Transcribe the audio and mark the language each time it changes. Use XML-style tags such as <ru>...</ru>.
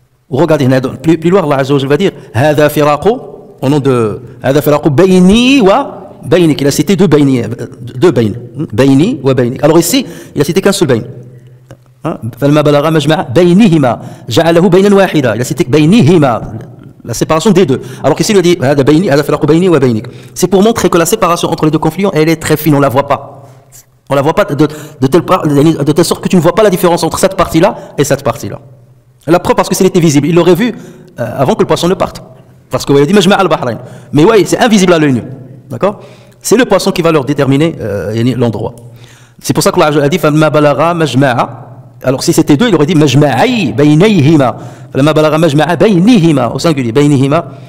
<fr>Regardez, plus loin, Allah Azza wa Jalla va dire</fr> <ar>هَذَا فِرَاقُ,</ar> <fr>au nom de</fr> <ar>هَذَا فِرَاقُ بَيْنِي وَبَيْنِكِ.</ar> <fr>Il a cité deux bayn. Bayni wa baynik. Alors ici, il a cité qu'un seul bayn.</fr> <ar>فَلَمَّا بَلَغَ مَجْمَعَ بَيْنِهِمَا جَعَلَهُ بَيْنًا وَاحِدًا.</ar> <fr>Il a cité بَيْنِهِمَا, la séparation des deux. Alors qu'ici, il a dit</fr> <ar>هَذَا بَيْنِي هَذَا فِرَاقُ بَيْنِي وَبَيْنِكِ.</ar> <fr>C'est pour montrer que la séparation entre les deux conflits, elle est très fine, on ne la voit pas. On ne la voit pas de telle sorte que tu ne vois pas la différence entre cette partie-là et cette partie-là. La preuve, parce que s'il était visible, il l'aurait vu avant que le poisson ne parte. Parce qu'il a dit</fr> <ar>مَجْمَعَ الْبَحْرَيْنِ.</ar> <fr>Mais ouais, c'est invisible à l'œil nu. D'accord? C'est le poisson qui va leur déterminer l'endroit. C'est pour ça que Allah a dit</fr> <ar>فَلَمَّا بَلَغَ مَجْمَعَ.</ar> <fr>Alors si c'était deux, il aurait dit</fr> <ar>مَجْمَعَيْ بَيْنَيْهِمَا. فَلَمَّا بَلَغَ مَجْمَعَ بَيْنِهِمَا,</ar> <fr>au singulier,</fr> <ar>بَيْنِهِمَا.</ar>